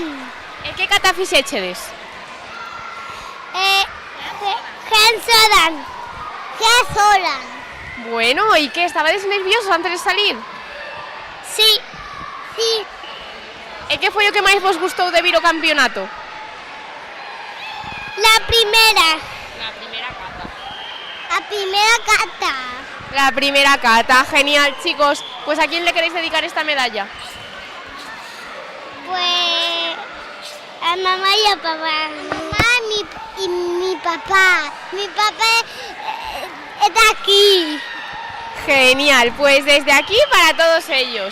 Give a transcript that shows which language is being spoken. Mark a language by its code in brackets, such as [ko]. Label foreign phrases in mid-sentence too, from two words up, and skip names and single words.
[gl] E que kata fixechedes? Hansoran. Bueno, e que, estabades nerviosos antes de salir? [es] Sí. Sí. [gl] E que foi o que máis vos gustou de vir ao campeonato? [es] La primera. La primera kata. La primera kata. La primera kata, genial, chicos. Pues ¿a quién le queréis dedicar esta medalla? Pues a mamá y a papá. Mamá y mi papá. Mi papá está aquí. Genial, pues desde aquí para todos ellos.